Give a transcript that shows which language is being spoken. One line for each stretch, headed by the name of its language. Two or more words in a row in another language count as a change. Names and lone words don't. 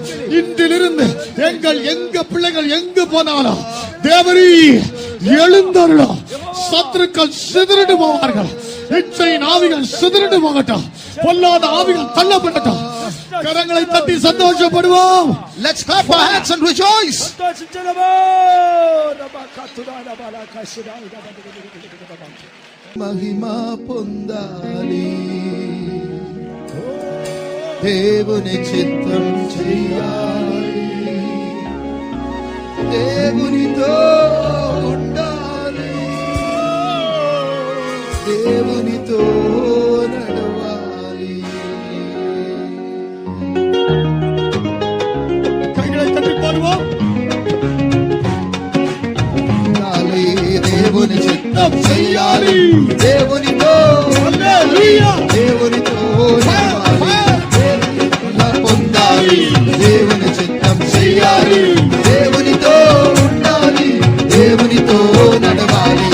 Tamil: இன்றிலிருந்து எங்க பிள்ளைகள் எங்கு போனாலும் தேவரீ எழுந்தருளும். சத்துருக்கள் சிதறிட்டு போவார்கள். இச்சையின் ஆவிகள் சிதறிட்டு போகட்டும். பொல்லாத ஆவிகள் தள்ளப்படட்டும். கரங்களை தட்டி சந்தோஷப்படுவோம்.
English: Let's clap our hands and rejoice.
Telugu: మహిమా పొందాలి, దేవుని చిత్తం చెయ్యాలి, దేవునితో ఉండాలి, దేవునితో నడవాలి.
Tamil: கைகளை தட்டி பாடுவோம்.
Telugu: దేవుని చిత్తం చెయ్యాలి, దేవునితో హల్లెలూయా, దేవునితో పొందాలి, దేవుని చిత్తం చెయ్యాలి, దేవునితో ఉండాలి, దేవునితో నడవాలి.